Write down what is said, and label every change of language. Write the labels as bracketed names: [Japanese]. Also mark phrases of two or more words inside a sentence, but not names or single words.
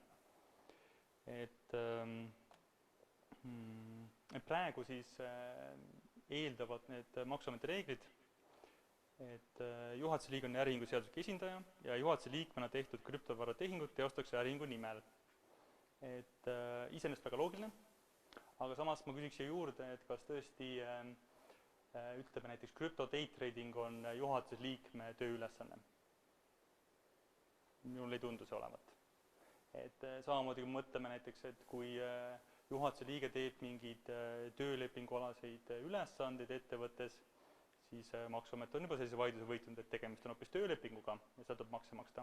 [Estonian] Et praegu siis eeldavad need Maksuameti reeglid, et juhatuse liige on äriühingu seaduslik esindaja ja juhatuse liikmena tehtud krüptovaratehingud teostatakse äriühingu nimel. et iseenesest väga loogiline, aga samas ma küsiks siia juurde, et kas tõesti ütleme näiteks [English] crypto day trading [Estonian] on juhatuse liikme tööülesanne. Minul ei tundu see olevat. Et samamoodi kui mõtleme näiteks, et kui juhatuse liige teeb mingeid töölepingualaseid ülesandeid ettevõttes, siis Maksuamet on juba sellise vaidluse võitnud, et tegemist on hoopis töölepinguga ja seda tuleb makse maksta.